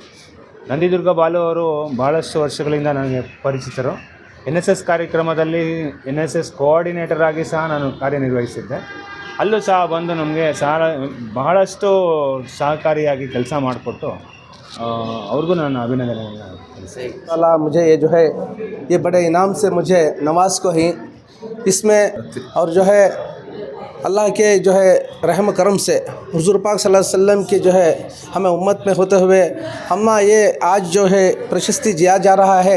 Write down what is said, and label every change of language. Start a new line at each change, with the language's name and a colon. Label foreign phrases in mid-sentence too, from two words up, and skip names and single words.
Kannada: ನಂದಿದುರ್ಗ ಬಾಲು ಅವರು ಭಾಳಷ್ಟು ವರ್ಷಗಳಿಂದ ನನಗೆ ಪರಿಚಿತರು. NSS ಕಾರ್ಯಕ್ರಮದಲ್ಲಿ NSS ಕೋಆರ್ಡಿನೇಟರ್ ಆಗಿ ಸಹ ನಾನು ಕಾರ್ಯನಿರ್ವಹಿಸಿದ್ದೆ. ಅಲ್ಲೂ ಸಹ ಬಂದು ನಮಗೆ ಬಹಳಷ್ಟು ಸಹಕಾರಿಯಾಗಿ ಕೆಲಸ ಮಾಡಿಕೊಟ್ಟು ಅವ್ರಿಗೂ ನಾನು ಅಭಿನಂದನೆಗಳನ್ನು ತಿಳಿಸ್ತೀನಿ.
Hindi: अल्लाह मुझे ये जो है ये बड़े इनाम से मुझे नवाज को ही इसमें और जो है अल्लाह के जो है रहम करम से हुज़ूर पाक
Arabic: صلى الله عليه وسلم
Hindi: की जो है हमें उम्मत में होते हुए हम ये आज जो है प्रशस्ति दिया जा रहा है।